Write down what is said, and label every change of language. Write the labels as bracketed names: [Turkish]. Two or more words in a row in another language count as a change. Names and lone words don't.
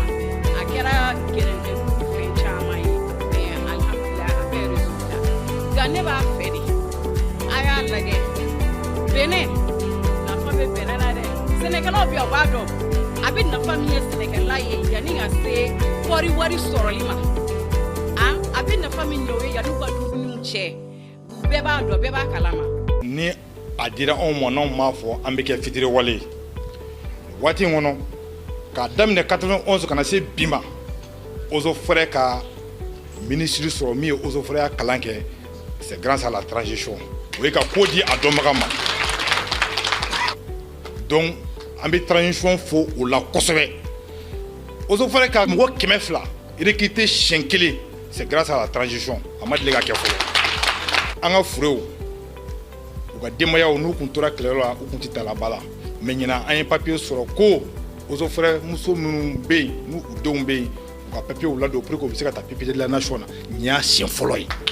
[Bambara] a kɛra gɛrɛntɛ fɛn caman ye mais alhamdulilah a bɛ résultat nka ne b'a fɛ de a y'a lajɛ bɛnɛ nafa bɛ bɛnɛ la dɛ sɛnɛkɛlaw bɛ yan u b'a dɔn a bɛ nafa min ye sɛnɛkɛla ye yanni ka se kɔɔri wari sɔrɔli ma a bɛ nafa min ɲɛ o ye yanni u ka dumuniw cɛ bɛɛ b'a dɔn bɛɛ b'a kalama. ni a dira anw ma n'anw m'a fɔ an bɛ kɛ fitiriwale ye waati in kɔnɔ k'a daminɛ 91 ka na se bi ma [French] eaux et forêts [Bambara] ka ministre sɔrɔ min ye [French] eaux et forêts [Bambara] kalan kɛ [French] c'est grâce à la transition [Bambara] o ye ka ko di a dɔnbaga ma donc an bɛ transition fo o la kosɛbɛ [French] eaux et forêts [Bambara] ka mɔgɔ 200 recruté siɲɛ kelen [French] c'est grâce à la transition [Bambara] a ma deli ka kɛ fɔlɔ an ka furew u ka denbayaw n'u kun tora kɛlɛyɔrɔ la u kun tɛ taa ba la mais ɲinan an ye papier sɔrɔ ko [French] eaux et forêts [Bambara] muso minnu bɛ yen n'u denw bɛ yen u ka papier ladon [French] pour que [Bambara] u bɛ se ka taa papier [French] de la nation [Bambara] na nin y'a siɲɛ fɔlɔ ye.